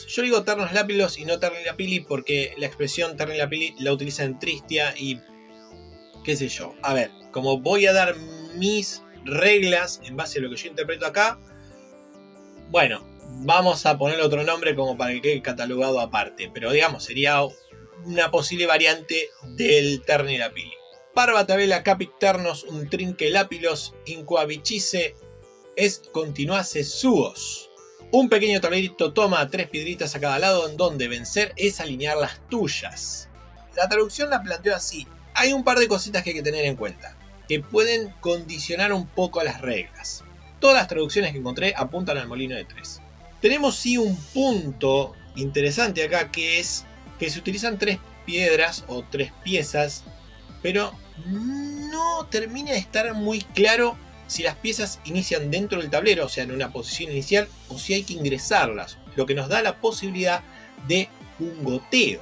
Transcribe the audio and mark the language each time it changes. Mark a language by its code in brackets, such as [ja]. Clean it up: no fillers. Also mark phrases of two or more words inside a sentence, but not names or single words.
[es] Yo digo Ternos Lapilos y no Terni Lapili porque la expresión Terni Lapili la utiliza en Tristia y qué sé yo. A ver, como voy a dar mis reglas en base a lo que yo interpreto acá, bueno, vamos a poner otro nombre como para que quede catalogado aparte. Pero digamos, sería una posible variante del Terni Lapili. [la] Parva tabela capit ternos un trinque lapilos inquavicice est continuase suos. [es] Un pequeño tablerito toma 3 piedritas a cada lado en donde vencer es alinear las tuyas. La traducción la planteo así. Hay un par de cositas que hay que tener en cuenta, que pueden condicionar un poco las reglas. Todas las traducciones que encontré apuntan al molino de 3. Tenemos sí un punto interesante acá, que es que se utilizan 3 piedras o 3 piezas, pero no termina de estar muy claro si las piezas inician dentro del tablero, o sea, en una posición inicial, o si hay que ingresarlas, lo que nos da la posibilidad de un goteo.